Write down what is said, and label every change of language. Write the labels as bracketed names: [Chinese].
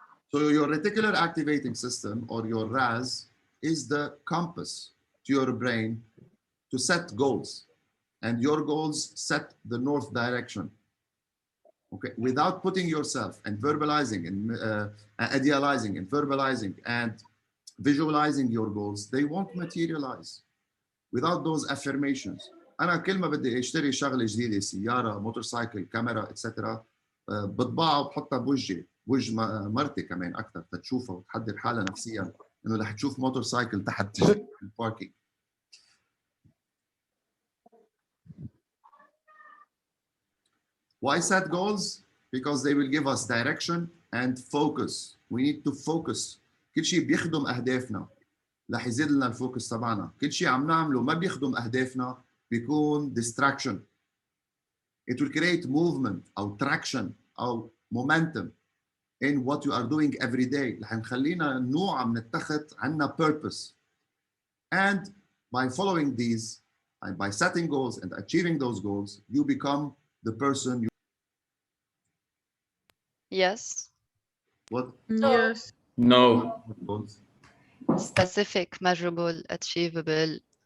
[English] So your reticular activating system, or your RAS, is the compass to your brain to set goals. And your goals set the north direction. Okay, without putting yourself and verbalizing and idealizing and verbalizing and visualizing your goals, they won't materialize. Without those affirmations. [Arabic] أنا كل ما بدي أشتري شغلة جديدة، سيارة، موتورسايكل، كاميرا، إتسترا، بطبعها وبحطها بوجهي، بوجه مرتي كمان أكثر تتشوفها وتحضر حالها نفسيا إنه رح تشوف موتورسايكل تحت الباركينج. [English] Why set goals? Because they will give us direction and focus. We need to focus. [Arabic] كل شيء بيخدم أهدافنا رح يزيد لنا الفوكس تبعنا. كل شيء عم نعمله ما بيخدم أهدافنا بيكون distraction. [English] It will create movement [Arabic] أو [English] traction أو momentum in what you are doing every day. [Arabic] رح نخلينا نوع عم نتخذ عنا purpose. [English] And by following these, and by setting goals and achieving those goals, you become the person you. Yes. What? Yes. No. Goals? Specific, measurable, achievable,